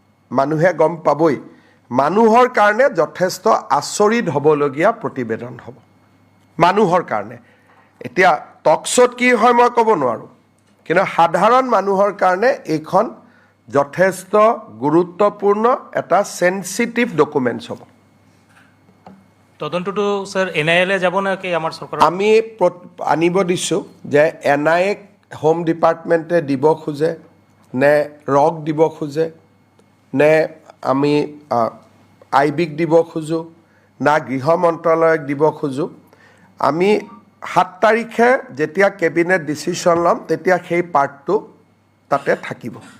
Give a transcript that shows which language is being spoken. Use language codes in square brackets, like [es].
[as] মানুহে গম পাবই মানুহৰ কাৰণে যথেষ্ট আচৰিত হ'বলগীয়া প্ৰতিবেদন হ'ব মানুহৰ কাৰণে এতিয়া টকশ্ব'ত কি হয় মই ক'ব নোৱাৰোঁ কিন্তু সাধাৰণ মানুহৰ কাৰণে এইখন যথেষ্ট গুৰুত্বপূৰ্ণ এটা সেনসিটিভ ডকুমেন্টস হ'ব [bn] তদন্তটো স্যার এনআইএলে যাব না কি আমার সরকার [as] আমি আনিব দিছোঁ যে এনআইএ হোম ডিপাৰ্টমেণ্টে দিব খোজে নে ৰক দিব খোজে নে আমি আইবিক দিব খোজোঁ না গৃহ মন্ত্ৰালয়ক দিব খোজোঁ আমি 7 তাৰিখে যেতিয়া কেবিনেট ডিচিশ্যন ল'ম তেতিয়া সেই পাৰ্টটো তাতে থাকিব